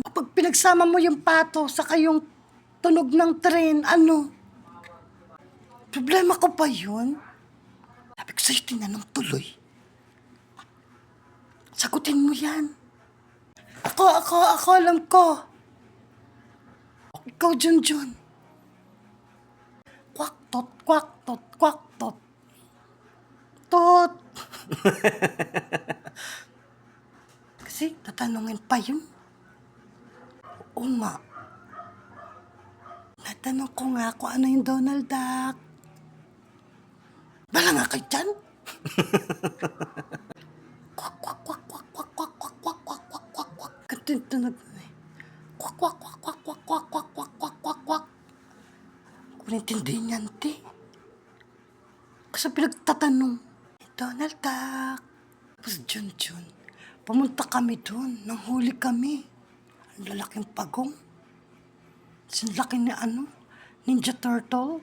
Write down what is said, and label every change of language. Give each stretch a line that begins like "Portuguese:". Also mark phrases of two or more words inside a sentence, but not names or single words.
Filipino: Pag pinagsama mo yung pato saka yung tunog ng train, ano? Problema ko pa yun? Sabi ko sa'yo, tinanong tuloy. Sagutin mo yan. Ako, alam ko. Ikaw, Junjun. Kwak, tot, kwak, tot, kwak, tot. Tot. Kasi tatanungin pa yun. Oo nga. Natanong ko nga kung ano yung Donald Duck. Bala nga kayo dyan. Kwak, kwak, kwak, kwak, kwak, kwak, kwak, kwak, kwak, kwak, kwak, kwak. Ganito yung tunog na eh. Kwak, kwak, kwak, kwak, kwak, kwak, kwak, kwak, kwak, kwak, kwak. Kung naintindihin yan, te. Kasi pinagtatanong, Donald Duck. Tapos Junjun, pumunta kami doon, nanghuli kami. Ang lalaking pagong. Ang laki ni Ninja Turtle.